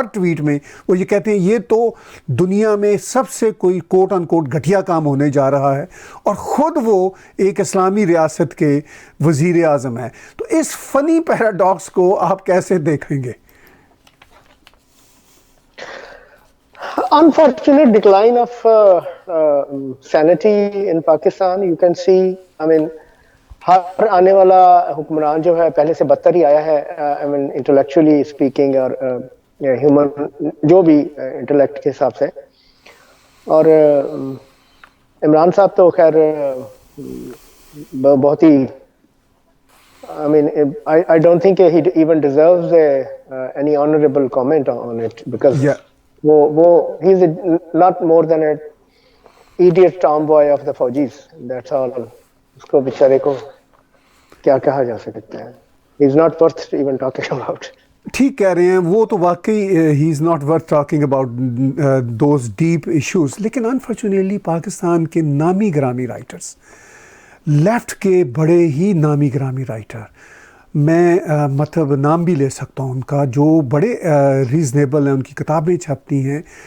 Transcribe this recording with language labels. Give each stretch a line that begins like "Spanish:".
Urdu: ہر tweet میں وہ یہ کہتے ہیں یہ تو دنیا میں سب سے کوئی کوٹ ان کوٹ گھٹیا کام ہونے جا رہا ہے، اور خود وہ ایک اسلامی ریاست کے وزیر اعظم ہیں. تو اس فنی پیراڈاکس کو آپ کیسے دیکھیں گے؟
English: Unfortunate decline of sanity in Pakistan. You can see, I mean,
Urdu: ہر آنے والا حکمران جو ہے پہلے سے بدتر ہی آیا ہے.
English: I mean, intellectually speaking
Urdu: اور human جو بھی انٹلیکٹ کے حساب سے. اور عمران صاحب تو خیر بہت ہی
English: I mean, I don't think he even deserves any honorable comment on it, because he's not more than an idiot tomboy of the Fauji's. That's all.
Urdu: اس کو بیچارے کو کیا کہا جا سکتا ہے.
English: He is not worth even talking about.
Urdu: ٹھیک کہہ رہے ہیں، وہ تو واقعی ہی
English: Is not worth talking about those deep issues.
Urdu: لیکن انفارچونیٹلی پاکستان کے نامی گرامی رائٹرس لیفٹ کے بڑے ہی نامی گرامی رائٹر، میں مطلب نام بھی لے سکتا ہوں ان کا، جو بڑے ریزنیبل ہیں، ان کی کتابیں چھپتی ہیں.